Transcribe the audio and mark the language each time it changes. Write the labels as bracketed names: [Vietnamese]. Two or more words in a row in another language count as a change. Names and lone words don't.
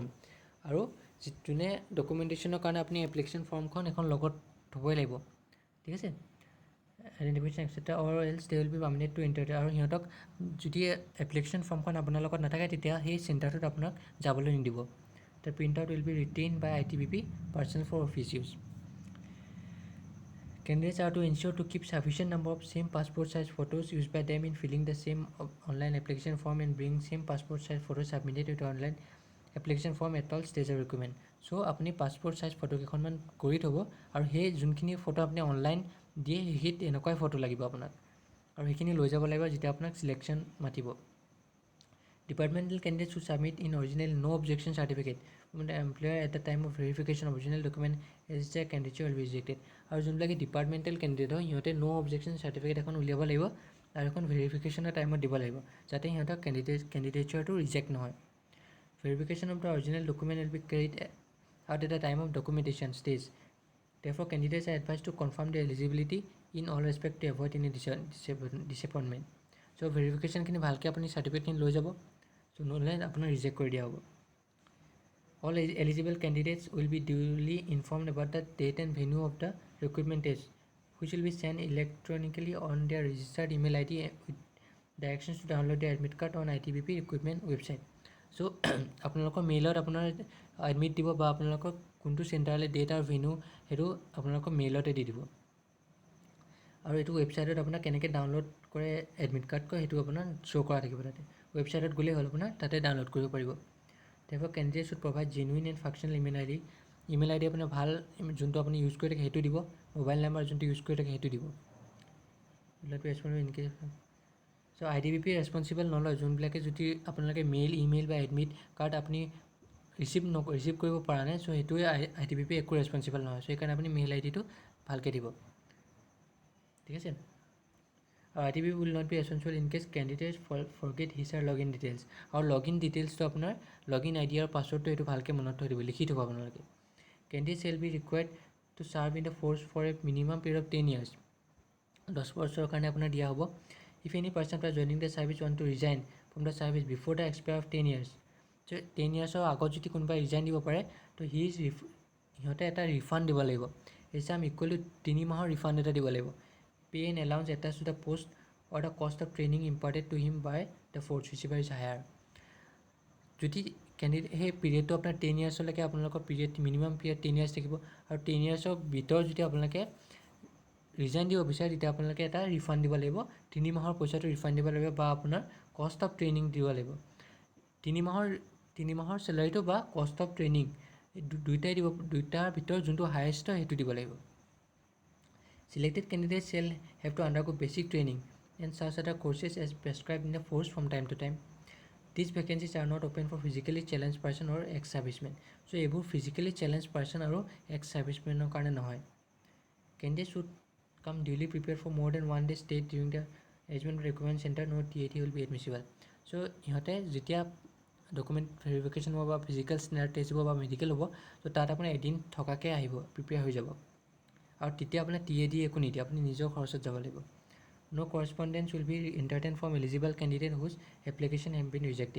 [Assamese] আৰু যোনে ডকুমেণ্টেশ্যনৰ কাৰণে আপুনি [English] application formখন [Assamese] এখন লগত থ'বই লাগিব। ঠিক আছে, [English] identification etcetera or else they will be permitted to enter. [Assamese] আৰু সিহঁতক যদি [English] application formখন [Assamese] আপোনাৰ লগত নাথাকে তেতিয়া সেই চেণ্টাৰটোত আপোনাক যাবলৈ নিদিব। [English] the print out will be retain by ITBP personnel for office use. Candidates are to ensure to keep sufficient number of same passport size photos used by them in filling the same online application form and bring same passport size photos submitted to the online application form at all stage of recruitment. [Assamese] So আপুনি [English] passport size photo [Assamese] কেইখনমান কৰি থ'ব, আৰু সেই যোনখিনি ফটো আপুনি অনলাইন দিয়ে সেইখিনিত এনেকুৱাই ফটো লাগিব আপোনাক, আৰু সেইখিনি লৈ যাব লাগিব যেতিয়া আপোনাক চিলেকশ্যন মাতিব। [English] Departmental candidates who submit in original no objection certificate from the employer at the time of verification of original document as their candidature will be rejected. [Assamese] আৰু যোনবিলাকে [English] departmental candidate [Assamese] হয় সিহঁতে [English] no objection certificate [Assamese] এখন উলিয়াব লাগিব আৰু এখন [English] verificationৰ timeত [Assamese] দিব লাগিব যাতে সিহঁতৰ কেণ্ডিডেটচাৰটো ৰিজেক্ট নহয়। [English] Verification of the original document will be carried out at the time of documentation stage. Therefore, candidates are advised to confirm their eligibility in all respect to avoid any disappointment. [Assamese] So, verificationখিনি ভালকৈ আপুনি চাৰ্টিফিকেটখিনি লৈ যাব, চ' নহ'লে আপোনাৰ ৰিজেক্ট কৰি দিয়া হ'ব। [English] All eligible candidates will be duly informed about the date and venue of the recruitment test, which will be sent electronically on their registered email ID with directions to download the admit card on ITBP recruitment website. [Assamese] চ' আপোনালোকৰ মেইলত আপোনাৰ এডমিট দিব বা আপোনালোকৰ কোনটো চেণ্টাৰলৈ ডেট আৰু ভেনু সেইটো আপোনালোকৰ মেইলতে দি দিব, আৰু এইটো ৱেবছাইটত আপোনাৰ কেনেকৈ ডাউনলোড কৰে [English] admit card [Assamese] কয় সেইটো আপোনাৰ শ্ব' কৰা থাকিব তাতে। ৱেবছাইটত গ'লেই হ'ল, আপোনাৰ তাতে ডাউনলোড কৰিব পাৰিব। [English] Therefore, candidates should provide genuine and functional email ID. Email ID [Assamese] আপোনাৰ ভাল যোনটো আপুনি ইউজ কৰি থাকে সেইটো দিব, [English] mobile number [Assamese] যোনটো ইউজ কৰি থাকে সেইটো দিব। চ' ITBP ৰেছপনচিবল নলয় যোনবিলাকে যদি আপোনালোকে [English] mail email [Assamese] বা [English] admit card [Assamese] আপুনি ৰিচিভ কৰিব পৰা নাই, চ' সেইটোৱে ITBP একো ৰেছপনচিবল নহয়। চ' সেইকাৰণে আপুনি [English] mail IDটো [Assamese] ভালকৈ দিব। ঠিক আছে, আৰু [English] ITBP will not be responsible in case candidates forget his or login details. [Assamese] আৰু [English] login detailsটো [Assamese] আপোনাৰ [English] login ID [Assamese] আৰু পাছৱৰ্ডটো এইটো ভালকৈ মনত থৈ দিব, লিখি থ'ব আপোনালোকে। [English] Candidates shall be required to serve in the force for a minimum period of 10 years. [Assamese] 10 বছৰৰ কাৰণে আপোনাৰ দিয়া হ'ব। [English] If any person after joining the service want to resign from the service before the expiry of 10 years, so 10 yearsৰ [Assamese] আগত যদি কোনোবাই ৰিজাইন দিব পাৰে তো সিহঁতে এটা ৰিফাণ্ড দিব লাগিব। এই [English] sum equal to [Assamese] 3 মাহৰ ৰিফাণ্ড এটা দিব লাগিব। [English] Pay and allowance attached to the post or the cost of training imparted to him by the force whichever is higher. [Assamese] যদি কেণ্ডিডেট সেই পিৰিয়ডটো আপোনাৰ 10 ইয়াৰ্ছলৈকে আপোনালোকৰ পিৰিয়ড [English] minimum period [Assamese] 10 ইয়াৰ্ছ থাকিব আৰু 10 ইয়াৰ্ছৰ ভিতৰত যদি আপোনালোকে ৰিজাইন দিব বিচাৰে তেতিয়া আপোনালোকে এটা ৰিফাণ্ড দিব লাগিব 3 মাহৰ পইচাটো ৰিফাণ্ড দিব লাগিব বা আপোনাৰ [English] cost of training [Assamese] দিব লাগিব 3 মাহৰ চেলাৰীটো বা [English] cost of training [Assamese] দুইটাই দিব দুইটাৰ ভিতৰত যোনটো হায়েষ্ট হয় সেইটো দিব লাগিব [English] Selected candidates shall have to undergo basic training and such other courses as prescribed in the force from time to time. These vacancies are not open for physically challenged person or ex-servicemen. [Assamese] So, এইবোৰ [English] physically challenged person [Assamese] আৰু ex-servicemenৰ কাৰণে নহয়. [English] Candidates should come duly prepared for more than one day stay during the arrangement recruitment center. No TAT will be admissible. [Assamese] So, ইহঁতে যেতিয়া [English] document verification [Assamese] হ'ব বা [English] physical standard test [Assamese] হ'ব বা মেডিকেল হ'ব তো তাত আপুনি এদিন থকাকৈ আহিব প্ৰিপেয়াৰ হৈ যাব আৰু তেতিয়া আপোনাৰ TAD একো নিদিয়ে আপুনি নিজৰ খৰচত যাব লাগিব [English] No correspondence will be entertained from eligible candidate whose application have been rejected.